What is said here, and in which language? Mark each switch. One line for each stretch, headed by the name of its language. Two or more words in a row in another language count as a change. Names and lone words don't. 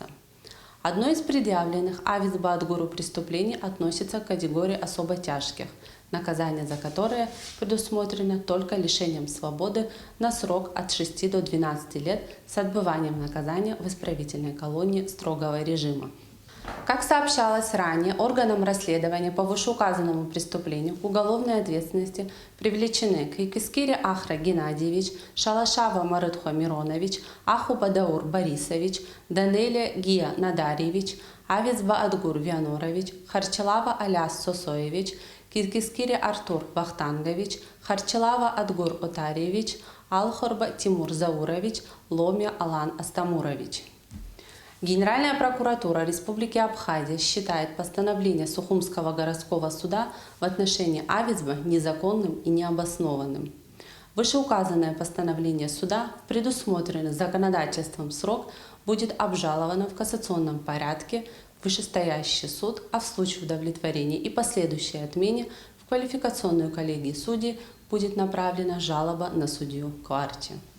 Russian: Одно из предъявленных Авиц Баатгуру преступлений относится к категории особо тяжких, наказание за которые предусмотрено только лишением свободы на срок от 6 до 12 лет с отбыванием наказания в исправительной колонии строгого режима. Как сообщалось ранее, органам расследования по вышеуказанному преступлению к уголовной ответственности привлечены Кайкыскири Ахра Геннадьевич, Шалашава Марытхо Миронович, Аху Бадаур Борисович, Данелия Гия Надарьевич, Авиц Баатгур Вианорович, Харчалава Аляс Сосоевич, Киргизкири Артур Вахтангович, Харчалава Адгур Отарьевич, Алхорба Тимур Заурович, Ломя Алан Астамурович. Генеральная прокуратура Республики Абхазия считает постановление Сухумского городского суда в отношении Авицба незаконным и необоснованным. Вышеуказанное постановление суда, предусмотренный законодательством срок, будет обжаловано в кассационном порядке в вышестоящий суд, а в случае удовлетворения и последующей отмене в квалификационную коллегию судей будет направлена жалоба на судью Кварти.